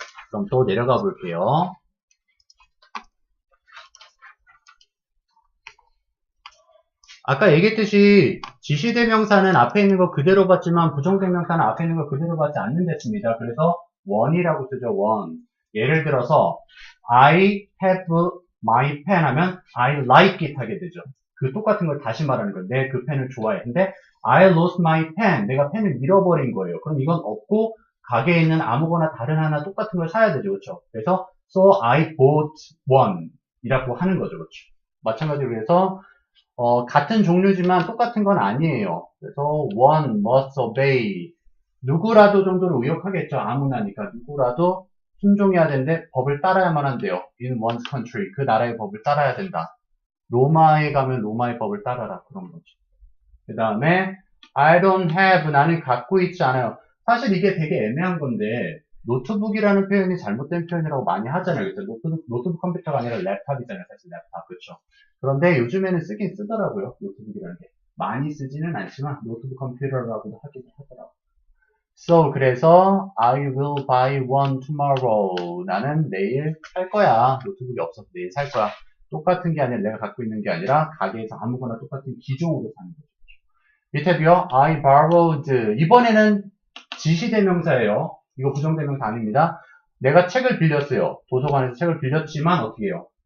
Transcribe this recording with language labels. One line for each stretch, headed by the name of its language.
Korean: 그럼 또 내려가 볼게요. 아까 얘기했듯이 지시대명사는 앞에 있는 거 그대로 받지만 부정대명사는 앞에 있는 거 그대로 받지 않는 됐습니다. 그래서 one이라고 쓰죠. one. 예를 들어서
English: I have my pen
Korean: 하면
English: I like it
Korean: 하게 되죠. 그 똑같은 걸 다시 말하는 거예요. 내 그 펜을 좋아해. 근데
English: I lost my pen.
Korean: 내가 펜을 잃어버린 거예요. 그럼 이건 없고 가게에 있는 아무거나 다른 하나 똑같은 걸 사야 되죠. 그렇죠? 그래서
English: so I bought one
Korean: 이라고 하는 거죠. 그렇죠? 마찬가지로 해서 같은 종류지만 똑같은 건 아니에요. 그래서
English: one must obey.
Korean: 누구라도 정도로 의역하겠죠. 아무나니까 누구라도 순종해야 되는데 법을 따라야만 한대요.
English: In one's country.
Korean: 그 나라의 법을 따라야 된다. 로마에 가면 로마의 법을 따라라. 그런 거죠. 그 다음에
English: I don't have.
Korean: 나는 갖고 있지 않아요. 사실 이게 되게 애매한 건데 노트북이라는 표현이 잘못된 표현이라고 많이 하잖아요. 그래서 노트북 컴퓨터가 아니라 랩탑이잖아요. 사실 랩탑. 그렇죠? 그런데 요즘에는 쓰긴 쓰더라고요. 노트북이라는 게. 많이 쓰지는 않지만 노트북 컴퓨터라고도 하긴 하더라고요.
English: So,
Korean: 그래서
English: I will buy one tomorrow.
Korean: 나는 내일 살 거야. 노트북이 없어서 내일 살 거야. 똑같은 게 아니라 내가 갖고 있는 게 아니라 가게에서 아무거나 똑같은 기종으로 사는 거죠. 밑에도요.
English: I borrowed.
Korean: 이번에는 지시대명사예요. 이거 부정대명사 아닙니다. 내가 책을 빌렸어요. 도서관에서 책을 빌렸지만 어떻게 해요?